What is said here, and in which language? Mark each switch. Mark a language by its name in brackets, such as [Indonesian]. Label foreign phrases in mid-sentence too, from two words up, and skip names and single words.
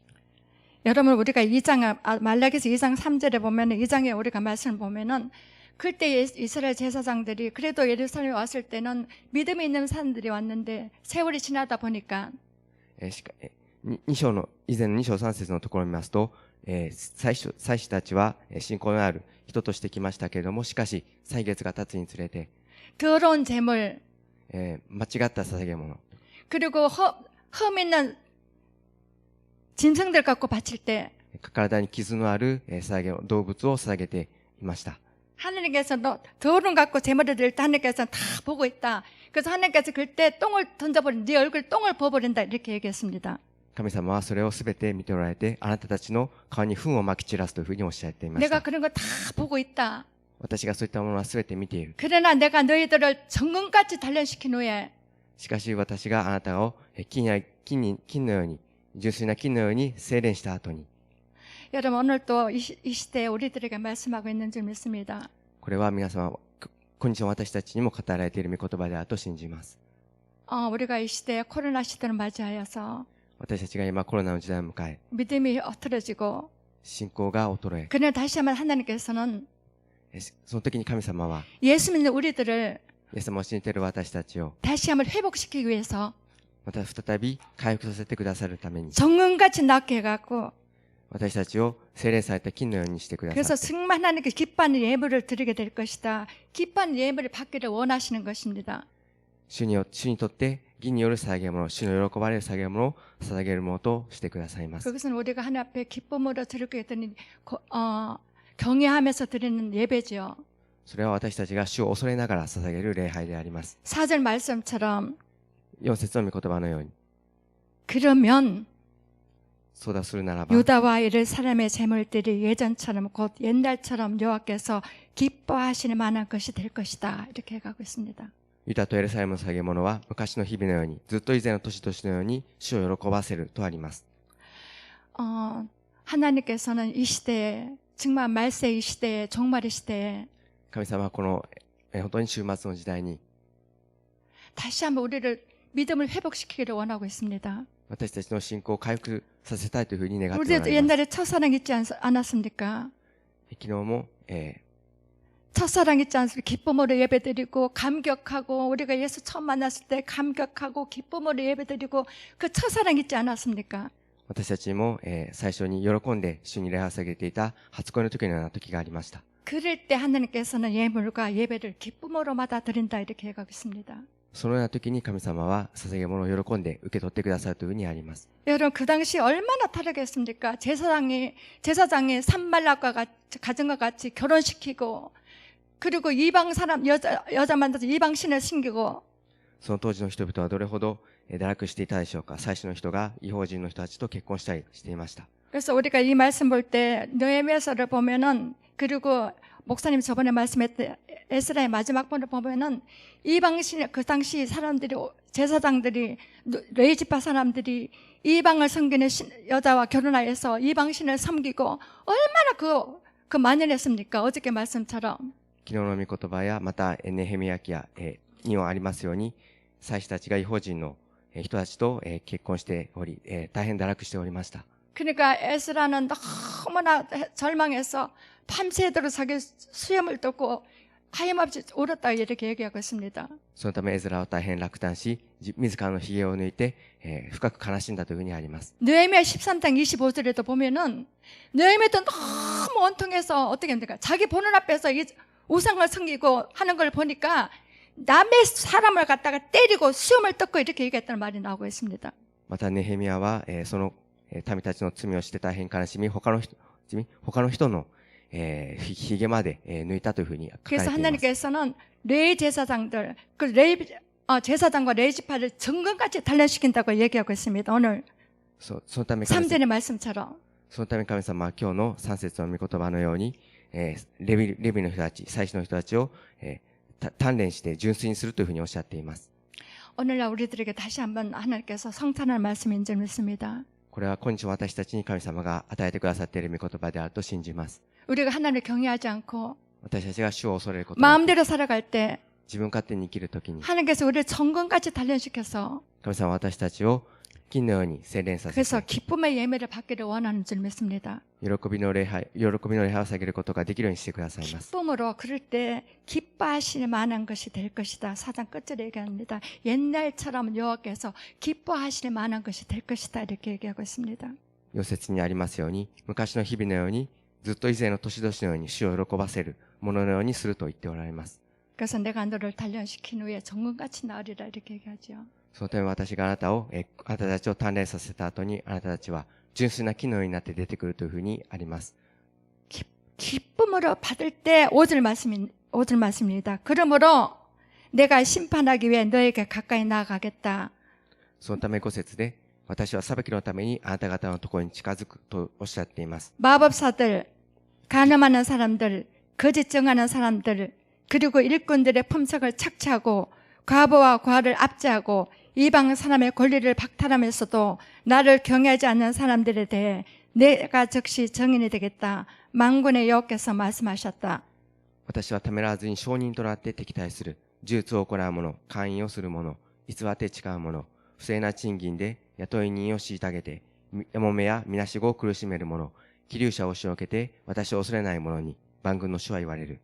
[Korean] 여러분 우리가 말라기서 2장 3절에 보면 2장에 우리가 말씀을 보면은 그때 이스라엘 제사장들이 그래도 예루살렘에 왔을 때는 믿음이 있는 사람들이 왔는데 세월이 지나다 보니까 [Japanese] 2 章の以前の2章3節のところを見ますと、祭司たちは信仰のある人として来ましたけれども、しかし歳月が経つにつれて [Korean] 더러운 재물 [Japanese] 間違った捧げ物 [Korean] 그리고 흠 있는 짐승들 갖고 바칠 때 [Japanese] 体に傷のある動物を捧げていました。 [Korean] 하나님께서 너 더러운 갖고 재물을 드릴 때 하나님께서는 다 보고 있다. 그래서 하나님께서 그때 똥을 던져버린 네 얼굴 똥을 부어버린다 이렇게 얘기했습니다. [Japanese] 神様はそれをすべて見ておられて、あなたたちの顔に糞をまき散らすというふうにおっしゃっていまし [Korean] 내가 [Japanese] た。 [Korean] 그런 거 다 보고 있다. [Japanese] 私がそういったものはすべて見ている。 [Korean] 그러나 내가 너희들을 정금같이 단련시킨 후에 [Japanese] しかし私があなたを金のように、純粋な金のように精錬した後に、 [Korean] 여러분 오늘 또 이 시대에 우리들에게 말씀하고 있는 줄 믿습니다. [Japanese] これは皆様、今日の私たちにも語られている御言葉であると信じます。 [Korean] 우리가 이 시대에 코로나 시대를 맞이하여서 [Japanese] 私たちが今コロナの時代を迎え、 [Korean] 믿음이 엇떨어지고 [Japanese] 信仰が衰え、 [Korean] 그러나 다시 한번 하나님께서는 [Japanese] その時に神様は、 [Korean] 예수 믿는 우리들을 [Japanese] イエス様を信じている私たちを、 [Korean] 다시 한번 회복시키기 위해서 [Japanese] また再び回復させてくださるために、 [Korean] 정금같이 낫게 해갖고 [Japanese] 私たちを精錬された金のようにしてくださ [Korean] 그래서 [Japanese] い。 [Korean] 승만 하나님께 기뻐하는 예물을 드리게 될 것이다. 기뻐하는 예물을 받기를 원하시는 것입니다. [Japanese] 主にとって義による捧げ物、主の喜ばれる捧げ物を捧げるものとしてくださいます。 [Korean] 그것은 우리가 하나님 앞에 기쁨으로 드리게 되는 경외하면서 드리는 예배죠. [Japanese] それは私たちが主を恐れながら捧げる礼拝であります。 [Korean] 4절 말씀처럼 [Japanese] 4 節の御言葉のように、 [Korean] 그러면 [Japanese] そうだするならば、 [Korean] 유다와 예루살렘의 제물들이 예전처럼 곧 옛날처럼 여호와께서 기뻐하시는 만한 것이 될 것이다. 이렇게 해가고 있습니다. [Japanese] ユダとエルサレムの捧げ物は昔の日々のように、ずっと以前の年々のように主を喜ばせるとあります。 [Korean] 하나님께서는 이 시대에 정말 말세 이 시대에 종말의 시대에 [Japanese] 神様はこの本当に終末の時代に [Korean] 다시 한번 우리를 믿음을 회복시키기를 원하고 있습니다. [Japanese] 私たちの信仰を回復させたいというふうに願っておら [Korean] 우리도 [Japanese] れます。 [Korean] 옛날에 첫사랑 있지 않았습니까? [Japanese] 昨日も、 [Korean] 첫사랑 있지 않습니까? 기쁨으로 예배드리고 감격하고 우리가 예수 처음 만났을 때 감격하고 기쁨으로 예배드리고 그 첫사랑 있지 않았습니까? [Japanese] 私たちも、最初に喜んで主に礼拝を捧げていた初恋の時のような時がありました。 [Korean] 그럴 때 하나님께서는 예물과 예배를 기쁨으로 받아들인다 이렇게 해가고 있습니다. [Japanese] そのような時に神様は捧げ物を喜んで受け取ってくださるというふうにあります。 [Korean] 여러분 그 당시 얼마나 타락했습니까? 제사장이 산발락과 가정과 같이 결혼시키고 그리고 이방 사람 여자 만나서 이방 신을 섬기고 [Japanese] その当時の人々はどれほど堕落していたでしょうか。最初の人が異邦人の人たちと結婚したりしていました。 [Korean] 그래서 우리가 이 말씀 볼 때 느헤미야서를 보면은 그리고 목사님 저번에 말씀했던 에스라의 마지막 번을 보면은 이방신 그 당시 사람들이 제사장들이 레이지파 사람들이 이방을 섬기는 여자와 결혼하여서 이방신을 섬기고 얼마나 그 만연했습니까? 어저께 말씀처럼. [Japanese] 昨日の御言葉やまたネヘミヤ記やにもありますように、祭司たちが異邦人の人たちと結婚しており、大変堕落しておりました。 [Korean] 그러니까 에스라는 너무나 절망해서 밤새도록 자기 수염을 뜯고 하염없이 울었다 이렇게 얘기하고 있습니다. [Japanese] そのためエズラは大変落胆し、自らの髭を抜いて、深く悲しんだというふうにあります。 [Korean] 느헤미야 13장 25절에도 보면은 느헤미야도 너무 원통해서 어떻게 합니까? 자기 보는 앞에서 우상을 섬기고 하는 걸 보니까 남의 사람을 갖다가 때리고 수염을 뜯고 이렇게 얘기했다는 말이 나오고 있습니다. [Japanese] またネヘミヤは、その民たちの罪をして大変悲しみ、他の人の髭まで抜いたというふうに書かれてい [Korean] 그래서 [Japanese] ます。 [Korean] 하나님께서는 레위 제사장들, 제사장과 레위지파를 정금같이 단련시킨다고 얘기하고 있습니다. 오늘 [Japanese] そのため神様 [Korean] 3절의 말씀처럼. [Japanese] そのため神様は今日の3節の御言葉のように、レビの人たち、祭司の人たちを、鍛錬して純粋にするというふうにおっしゃっています。 [Korean] 오늘날 우리들에게 다시 한번 하나님께서 성탄할 말씀인 줄 믿습니다. [Japanese] これは今日私たちに神様が与えてくださっている御言葉であると信じます。 [Korean] 우리가 하나님을 경외하지 않고 [Japanese] 私たちが主を恐れることなく、 [Korean] 마음대로 살아갈 때 [Japanese] 自分勝手に生きるときに、 [Korean] 하나님께서 우리를 정금같이 단련시켜서 [Japanese] 神様は私たちを金のように洗練させ [Korean] 그래서 [Japanese] て、 [Korean] 기쁨의 예매를 받기를 원하는 줄 믿습니다. [Japanese] 喜びの礼拝を捧げることができるようにしてくださいます。 [Korean] 기쁨으로 그럴 때 기뻐하실 만한 것이 될 것이다. 4장 끝절에 얘기합니다. 옛날처럼 여호와께서 기뻐하실 만한 것이 될 것이다. 이렇게 얘기하고 있습니다. [Japanese] 4 節にありますように、昔の日々のように、ずっと以前の年々のように主を喜ばせるもののようにすると言っておられます。 [Korean] 그래서 내가 너를 단련시킨 후에 정금같이 나으리라 이렇게 얘기하죠. [Japanese] そのため私があなたたちを鍛錬させた後に、あなたたちは純粋な木のようになって出てくるというふうにあります。 [Korean] 기쁨으로 받을 때 5절 말씀입니다. 그러므로 내가 심판하기 위해 너에게 가까이 나아가겠다. [Japanese] そのため5節で、私は裁きのためにあなた方のところに近づくとおっしゃっています。 [Korean] 마법사들, 간음하는 사람들, 거짓 정하는 사람들, 그리고 일꾼들의 품석을 착취하고 과부와 과를 압제하고 이방 사람의 권리를 박탈하면서도 나를 경외하지 않는 사람들에 대해 내가 즉시 정인이 되겠다. 만군의 여호와께서 말씀하셨다. [Japanese] 私はためらわずに証人となって敵対する、呪術を行う者、勧誘をする者、偽って誓う者、不正な賃金で雇い人を虐げて、やもめやみなしごを苦しめる者、気流者を押しのけて私を恐れない者に万軍の主は言われる。